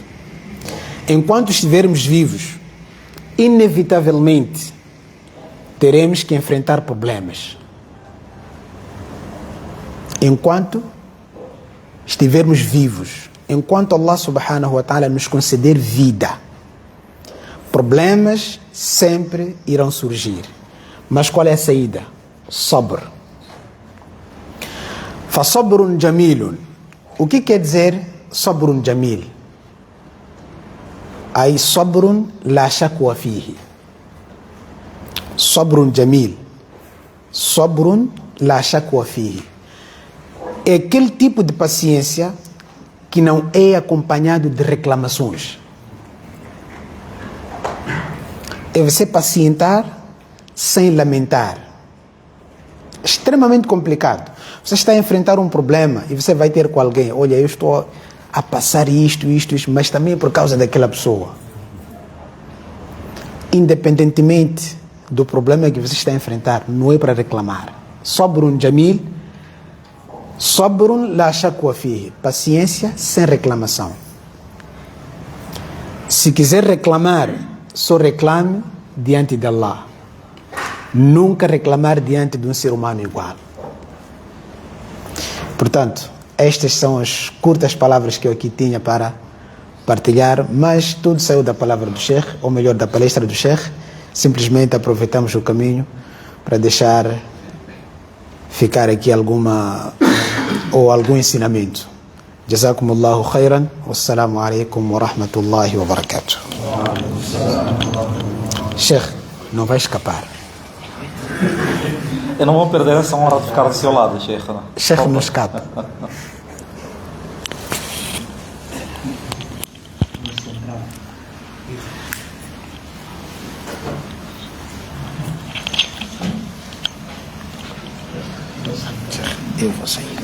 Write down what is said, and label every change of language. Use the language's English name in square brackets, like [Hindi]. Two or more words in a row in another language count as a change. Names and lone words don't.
[Portuguese] Enquanto estivermos vivos, inevitavelmente teremos que enfrentar problemas. Enquanto estivermos vivos, enquanto Allah [Arabic] سبحانه وتعالى [Portuguese] nos conceder vida, problemas sempre irão surgir. Mas qual é a saída? [Arabic] صبر. فصبر جميل. [Portuguese] O que quer dizer [Arabic] صبر جميل? Aí صبر لا شكوى فيه. صبر جميل. صبر لا شكوى فيه. [Portuguese] É aquele tipo de paciência que não é acompanhado de reclamações. É você pacientar sem lamentar. Extremamente complicado. Você está a enfrentar um problema e você vai ter com alguém: olha, eu estou a passar isto, mas também é por causa daquela pessoa. Independentemente do problema que você está a enfrentar, não é para reclamar. [Arabic] صبر جميل، صبر لا شكوى فيه. [Portuguese] Paciência sem reclamação. Se quiser reclamar, só reclame diante de Allah. Nunca reclamar diante de um ser humano igual. Portanto, estas são as curtas palavras que eu aqui tinha para partilhar, mas tudo saiu da palavra do Sheikh, ou melhor, da palestra do Sheikh. Simplesmente aproveitamos o caminho para deixar ficar aqui algum ensinamento. [Arabic] جزاكم الله خيرا. والسلام عليكم ورحمة الله وبركاته. [Portuguese] Sheikh, não vai escapar. Eu não vou perder essa honra de ficar do seu lado, Sheikh. Sheikh não escapa. Eu vou sair.